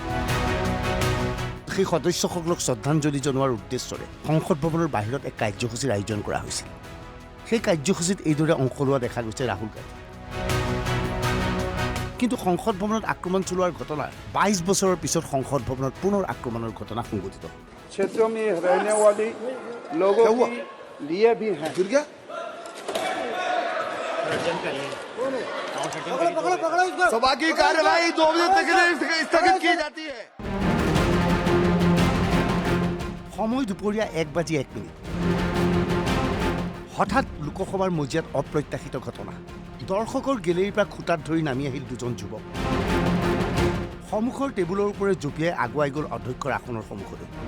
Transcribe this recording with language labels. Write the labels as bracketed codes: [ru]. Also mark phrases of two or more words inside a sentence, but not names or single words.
[as] সেই সদস্যসকলক শ্ৰদ্ধাঞ্জলি জনোৱাৰ উদ্দেশ্যৰে সংসদ ভৱনৰ বাহিৰত এক কাৰ্যসূচীৰ আয়োজন কৰা হৈছিল। সেই কাৰ্যসূচীত এইদৰে অংশ লোৱা দেখা গৈছে ৰাহুল গান্ধী। কিন্তু সংসদ ভৱনত আক্ৰমণ চলোৱাৰ ঘটনাৰ 22 বছৰৰ পিছত সংসদ ভৱনত পুনৰ আক্ৰমণৰ ঘটনা সংঘটিত হ'ল। [hi] क्षेत्रों में रहने वाले लोगों के लिए भी है। सभा की कार्यवाही 2 बजे तक स्थगित की जाती है। [as] সময় দুপৰীয়া 1:01। হঠাৎ লোকসভাৰ মজিয়াত অপ্ৰত্যাশিত ঘটনা। দৰ্শকৰ গেলেৰীৰ পৰা খুটাত ধৰি নামি আহিল দুজন যুৱক। সন্মুখৰ টেবুলৰ ওপৰত জঁপিয়াই আগুৱাই গ'ল অধ্যক্ষৰ আসনৰ সন্মুখলৈ।